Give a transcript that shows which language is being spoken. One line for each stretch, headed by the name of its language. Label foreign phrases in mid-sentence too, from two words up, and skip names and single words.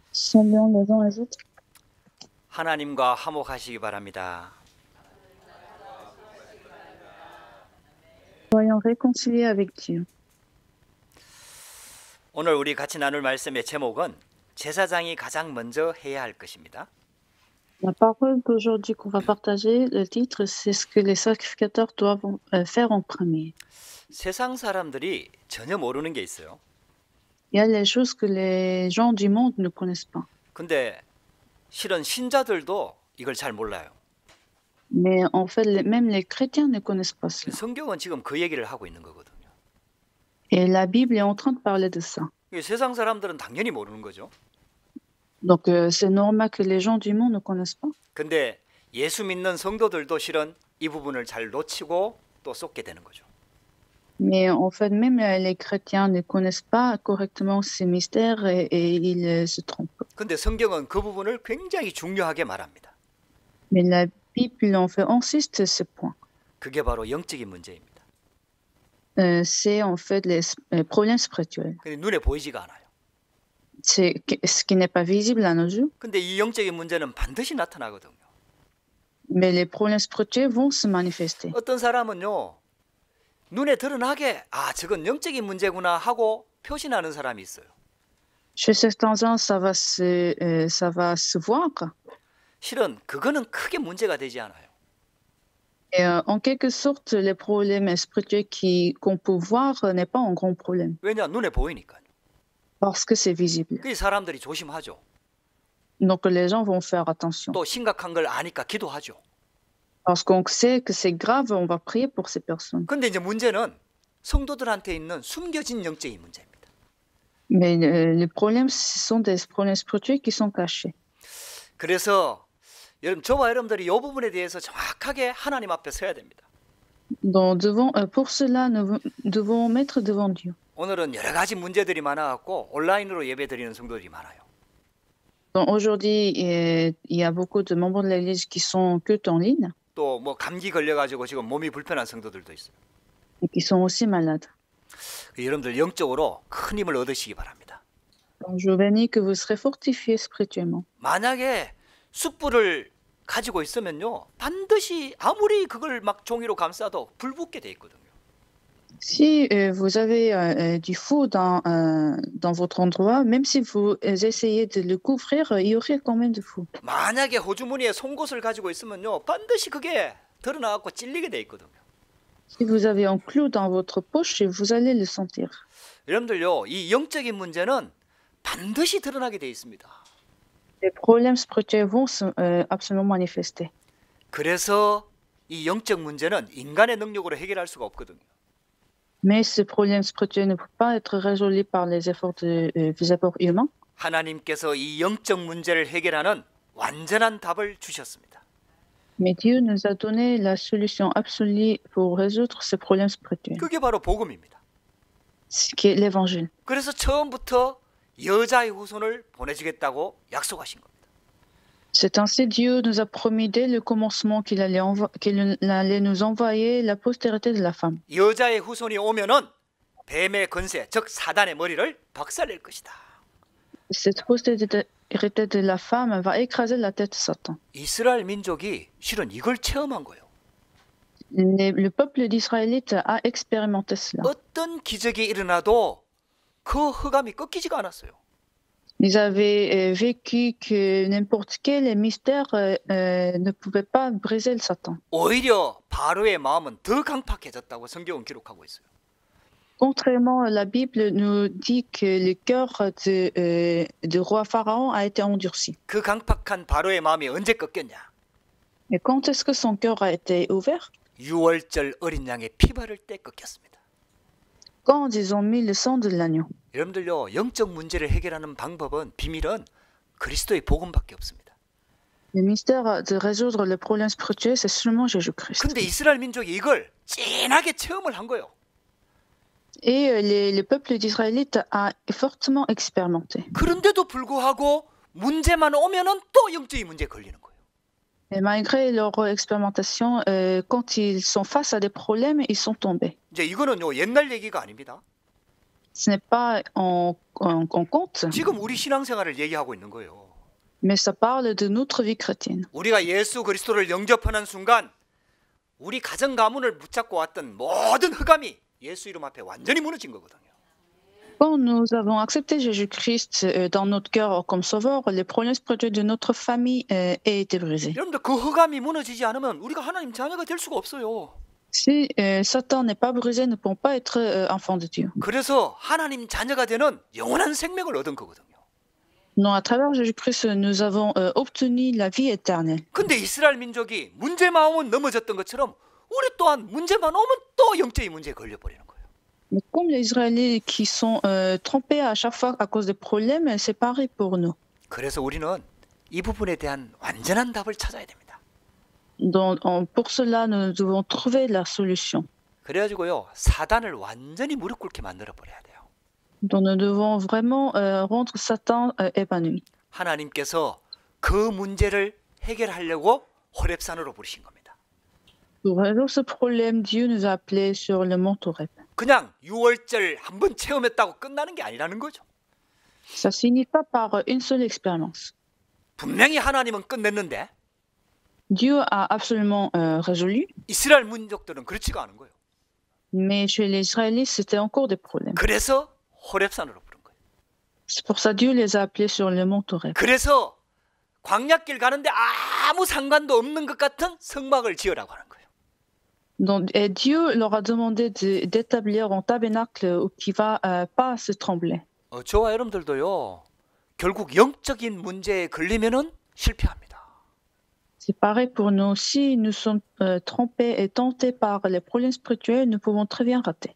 French: Saluons les uns les autres.
Korean: 하나님과 화목하시기 바랍니다.
French: Soyons réconciliés avec Dieu.
Korean: 오늘 우리 같이 나눌 말씀의 제목은 제사장이 가장 먼저 해야 할 것입니다.
French: La parole d'aujourd'hui qu'on va partager, le titre, c'est ce que les sacrificateurs doivent faire en premier.
Korean: 세상 사람들이 전혀 모르는 게 있어요.
French: Il y a les choses que les gens du monde ne connaissent pas.
Korean: 근데 실은 신자들도 이걸 잘 몰라요.
French: Mais en fait, même les chrétiens ne connaissent pas cela.
Korean: 성경은 지금 그 얘기를 하고 있는 거거든요.
French: Et la Bible est en train de parler de ça.
Korean: 세상 사람들은 당연히 모르는 거죠.
French: Donc c'est normal que les gens du monde ne connaissent pas.
Korean: 근데 예수 믿는 성도들도 실은 이 부분을 잘 놓치고 또 쏟게 되는 거죠.
French: Mais en fait, même les chrétiens ne connaissent pas correctement ces mystères et ils se trompent.
Korean: 근데 성경은 그 부분을 굉장히 중요하게 말합니다.
French: Mais la Bible en fait insiste ce point.
Korean: 그게 바로 영적인 문제입니다.
French: C'est en fait les problèmes spirituels.
Korean: 근데 눈에 보이지가 않아요.
French: C'est ce qui n'est pas visible à nos yeux.
Korean: 근데 이 영적인 문제는 반드시 나타나거든요.
French: Mais les problèmes spirituels vont se manifester.
Korean: 어떤 사람은요, 눈에 드러나게 저건 영적인 문제구나 하고 표시나는 사람이 있어요.
French: Chez certains gens, ça va se voir.
Korean: 실은 그거는 크게 문제가 되지 않아요.
French: Et en quelque sorte, les problèmes spirituels qu'on peut voir n'est pas un grand problème.
Korean: 왜냐? 눈에 보이니까요.
French: Parce que c'est visible.
Korean: 그 사람들이 조심하죠.
French: Donc les gens vont faire attention.
Korean: 또 심각한 걸 아니까 기도하죠.
French: Parce qu'on sait que c'est grave, on va prier pour ces personnes.
Korean: 근데 이제 문제는 성도들한테 있는 숨겨진 영적인 문제입니다.
French: Mais le problème, ce sont des problèmes spirituels qui sont cachés.
Korean: 그래서 저와 여러분들이 이 부분에 대해서 정확하게 하나님 앞에 서야 됩니다.
French: Donc pour cela, nous devons mettre devant Dieu.
Korean: 오늘은 여러 가지 문제들이 많아갖고 온라인으로 예배드리는 성도들이 많아요.
French: Donc aujourd'hui, il y a beaucoup de membres de l'Église qui sont cultes en ligne
Korean: 또 뭐 감기 걸려가지고 지금 몸이 불편한 성도들도 있어요.
French: et qui sont aussi malades.
Korean: 여러분들 영적으로 큰 힘을 얻으시기 바랍니다.
French: Donc je vous bénis que vous serez fortifiés spirituellement.
Korean: 만약에 숯불을 가지고 있으면요, 반드시 아무리 그걸 막 종이로 감싸도 불 붙게 돼 있거든요.
French: Si vous avez du feu dans votre endroit, même si vous essayez de le couvrir, il y aurait quand même du feu.
Korean: 만약에 호주머니에 송곳을 가지고 있으면요, 반드시 그게 드러나갖고 찔리게 돼 있거든요.
French: Si vous avez un clou dans votre poche, vous allez le sentir.
Korean: 여러분들요, 이 영적인 문제는 반드시 드러나게 돼 있습니다.
French: Les problèmes spirituels vont absolument manifester.
Korean: 그래서 이 영적 문제는 인간의 능력으로 해결할 수가 없거든요.
French: Mais ce problème spirituel ne peut pas être résolu par les efforts humains.
Korean: 하나님께서 이 영적 문제를 해결하는 완전한 답을 주셨습니다.
French: Mais Dieu nous a donné la solution absolue pour résoudre ces problèmes spirituels.
Korean: 그게 바로 복음입니다.
French: Ce qui est l'évangile.
Korean: 그래서 처음부터 여자의 후손을 보내주겠다고 약속하신 겁니다.
French: C'est ainsi Dieu nous a promis dès le commencement qu'il allait nous envoyer la postérité de la femme.
Korean: 여자의 후손이 오면은 뱀의 권세, 즉 사단의 머리를 박살낼 것이다.
French: Cette postérité de la femme va écraser la tête de Satan.
Korean: 이스라엘 민족이 실은 이걸 체험한 거예요.
French: Le peuple d'Israélite a expérimenté cela.
Korean: 어떤 기적이 일어나도 그 흑암이 꺾이지가 않았어요.
French: Ils avaient vécu que n'importe quel mystère ne pouvait pas briser le Satan.
Korean: 오히려 바로의 마음은 더 강팍해졌다고 성경은 기록하고 있어요.
French: Contrairement, la Bible nous dit que le cœur du roi Pharaon a été endurci.
Korean: 그 강팍한 바로의 마음이 언제 꺾였냐?
French: Et quand est-ce que son cœur a été ouvert?
Korean: 유월절 어린 양의 피 바를 때 꺾였습니다.
French: Quand ils ont mis le sang de l'agneau.
Korean: 여러분들요, 영적 문제를 해결하는 방법은 비밀은 그리스도의 복음밖에 없습니다.
French: Le mystère de résoudre le problème spirituel, c'est seulement Jésus-Christ.
Korean: 근데 이스라엘 민족이 이걸 진하게 체험을 한 거예요.
French: Et le peuple d'Israélite a fortement expérimenté.
Korean: 그런데도 불구하고 문제만 오면은 또 영적인 문제에 걸리는 거예요.
French: Et malgré leur expérimentation, quand ils sont face à des problèmes, ils sont tombés.
Korean: 이제 이거는요, 옛날 얘기가 아닙니다.
French: Ce n'est pas en compte,
Korean: 지금 우리 신앙생활을 얘기하고 있는 거예요.
French: mais ça parle de notre vie chrétienne.
Korean: 우리가 예수 그리스도를 영접하는 순간 우리 가정 가문을 붙잡고 왔던 모든 흑암이 예수 이름 앞에 완전히 무너진 거거든요.
French: Quand nous avons accepté Jésus-Christ dans notre cœur comme sauveur, les problèmes spirituels de notre famille aient été brisés.
Korean: 여러분들 그 흑암이 무너지지 않으면 우리가 하나님 자녀가 될 수가 없어요.
French: Si Satan n'est pas brisé, nous ne pouvons pas être enfants de Dieu.
Korean: 그래서 하나님 자녀가 되는 영원한 생명을 얻은 거거든요.
French: Donc, à travers Jésus-Christ, nous avons obtenu la vie éternelle.
Korean: 근데 이스라엘 민족이 문제만 오면 넘어졌던 것처럼 우리 또한 문제만 오면 또 영적인 문제에 걸려버리는 거예요.
French: Mais comme les Israéliens qui sont trompés à chaque fois à cause des problèmes, c'est pareil pour nous.
Korean: 그래서 우리는 이 부분에 대한 완전한 답을 찾아야 됩니다.
French: Donc, pour cela, nous devons trouver la solution.
Korean: 그래가지고요 사단을 완전히 무릎 꿇게 만들어 버려야 돼요.
French: Donc, nous devons vraiment rendre Satan épanoui.
Korean: 하나님께서 그 문제를 해결하려고 호렙산으로 부르신 겁니다.
French: Pour résoudre ce problème, Dieu nous a appelés sur le mont Horeb.
Korean: 그냥 6월절 한번 체험했다고 끝나는 게 아니라는 거죠.
French: Ça ne finit pas par une seule expérience.
Korean: 분명히 하나님은 끝냈는데
French: Dieu a absolument résolu,
Korean: 이스라엘 민족들은 그렇지가 않은 거예요.
French: mais chez les Israélites, c'était encore des problèmes.
Korean: 그래서 호렙산으로 부른 거예요.
French: C'est pour ça que Dieu les a appelés sur le mont Horeb.
Korean: 그래서 광야길 가는데 아무 상관도 없는 것 같은 성막을 지으라고 하는 거예요.
French: Donc, et Dieu leur a demandé d'établir un tabernacle qui va pas se trembler.
Korean: 저와 여러분들도요. 결국 영적인 문제에 걸리면은 실패합니다.
French: C'est pareil pour nous. Si nous sommes trompés et tentés par les problèmes spirituels, nous pouvons très bien rater.